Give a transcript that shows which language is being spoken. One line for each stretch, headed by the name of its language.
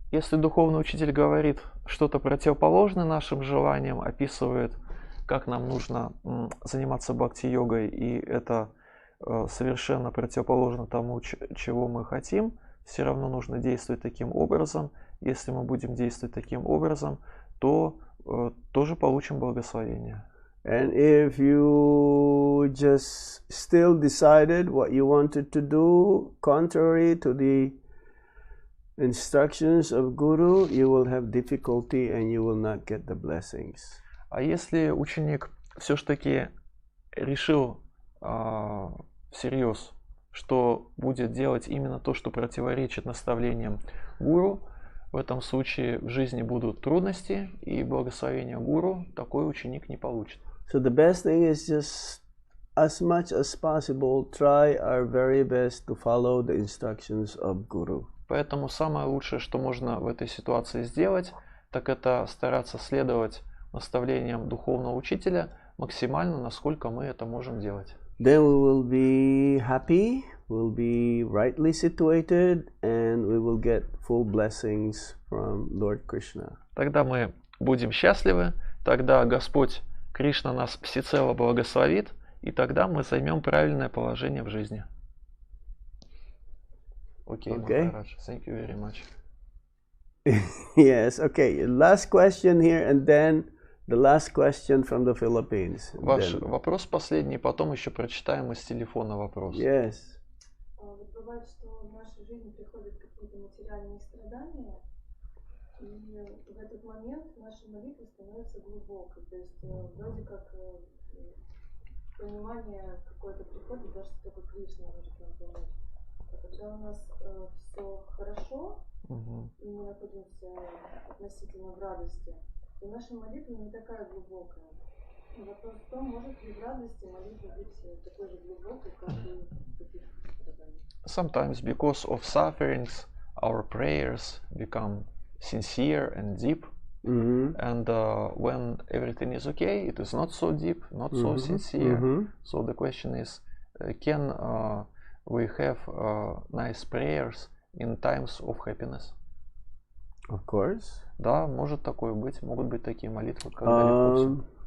Russian: Если духовный учитель говорит что-то противоположное нашим желаниям, описывает, как нам нужно заниматься бхакти-йогой, и это совершенно противоположно тому, чего мы хотим, все равно нужно действовать таким образом. Если мы будем действовать таким образом, то тоже получим благословение.
English: And if you just still decided what you wanted to do contrary to the instructions of Guru, you will have difficulty and you will not get the blessings.
Russian: А если ученик все-таки решил всерьез, что будет делать именно то, что противоречит наставлениям гуру, в этом случае в жизни будут трудности, и благословения гуру такой ученик не получит.
English: So the best thing is just as much as possible try our very best to follow the instructions of Guru.
Russian: Поэтому самое лучшее, что можно в этой ситуации сделать, так это стараться следовать наставлениям духовного учителя максимально, насколько мы это можем делать.
English: Then we will be happy, we'll be rightly situated, and we will get full blessings from Lord Krishna.
Russian: Тогда мы будем счастливы, тогда Господь Кришна нас всецело благословит, и тогда мы займем правильное положение в жизни.
English: Okay. Maharaj, thank you very much. Yes, okay. Last question here, and then the last question from the Philippines.
Russian: Ваш вопрос последний, потом еще прочитаем из телефона вопрос.
English: Yes.
Russian: Вот бывает, что в нашей жизни приходят какие-то материальные страдания, и в этот момент наша молитва становится глубокой. То есть вроде как понимание какое-то приходит, даже только Кришна может нам помочь. А когда у нас все хорошо, и мы находимся относительно в радости, то наша молитва не такая глубокая. Вопрос в том, может ли в радости молитва быть такой же глубокой, как и в каких-то страданиях.
English: Sometimes because of sufferings, our prayers become sincere and deep. And when everything is okay, it is not so deep, not so sincere. So the question is, can we have nice prayers in times of happiness? Of course.
Russian: Да, может такое быть. Могут быть такие молитвы, когда легко всё.